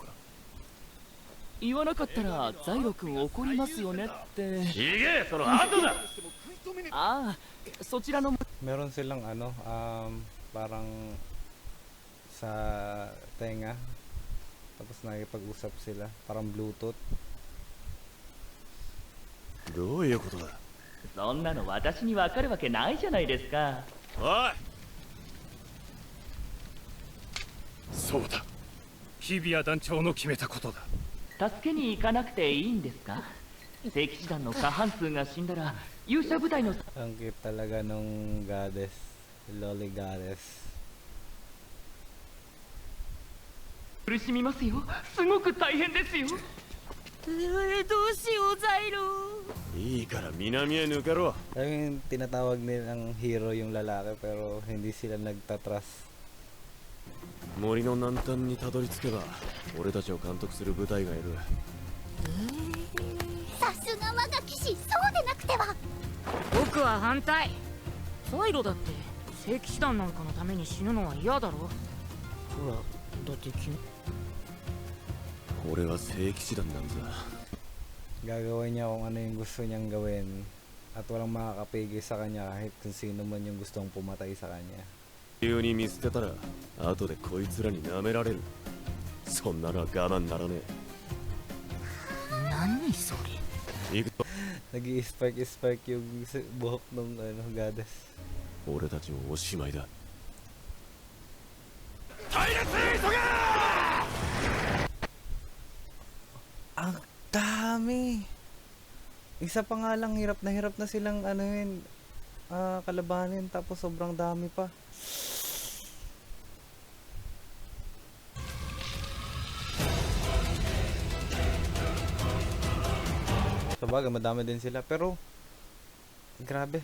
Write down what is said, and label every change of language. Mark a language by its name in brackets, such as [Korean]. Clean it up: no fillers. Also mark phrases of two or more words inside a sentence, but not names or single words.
[Japanese] 言わなかったらザイロ君怒りますよねって。いけ、その後だ。ああ、そちらの [Filipino] Meron silang ano, parang sa tenga. Tapos nakipag-usap sila, parang Bluetooth. [Japanese] どういうことだ。そんなの私にわかるわけないじゃないですか。おい、そうだ日比谷団長の決めたことだ。助けに行かなくていいんですか？ 聖騎士団の過半数が死んだら勇者部隊の [Filipino] Ang cute talaga nung goddess. [English] Loli goddess. [Japanese] 苦しみますよ。すごく大変ですよ。どうしようザイロ。いいから南へ抜けろ。 [Filipino] Alam yung tinatawag nilang hero yung lalaki pero hindi sila nagtatrust. [Japanese] 森の南端にたどり着けば俺たちを監督する部隊がいる。さすが我が騎士、そうでなくては。僕は反対。ザイロだって聖騎士団なんかのために死ぬのは嫌だろ。ほら、だって君。俺は聖騎士団なんだ。 [Filipino] Gagawin niya kung ano yung gusto niyang gawin at walang makakapigil sa kanya kahit kung sino man yung gustong pumatay sa kanya. [Japanese] 急に見捨てたら後でこいつらに舐められる。そんなのは我慢ならね何それ。え。行くと [Filipino] Nag-i-spark yung buhok ng goddess. [Japanese] 俺たちもおしまいだ。 [Filipino] Ang dami! Isa pa nga lang, hirap na silang ano yun, kalabanin tapos sobrang dami pa. Sabagay, madami din sila pero grabe.